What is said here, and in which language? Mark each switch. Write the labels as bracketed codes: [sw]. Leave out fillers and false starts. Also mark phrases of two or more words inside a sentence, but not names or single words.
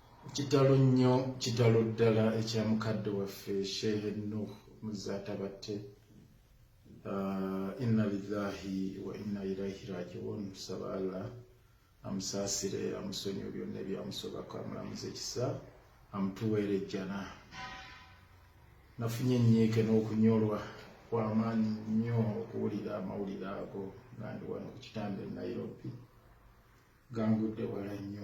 [lg] kitalo nnyo kitalo ddala ekyamukadde waffe Sheikh Muzata batte. [ar] إنا لله وإنا إليه راجعون. [lg] Sabala amusaasire amusonyiwe byonna ebyamusobako amulamuza ekisa amutuweere ejjana. Nafunye ennyiike n'okunyolwa kw'amaanyi nnyo okuwulira amawulire ago nga ndi wano ku kitanda e Nairobi gangudde wala nnyo.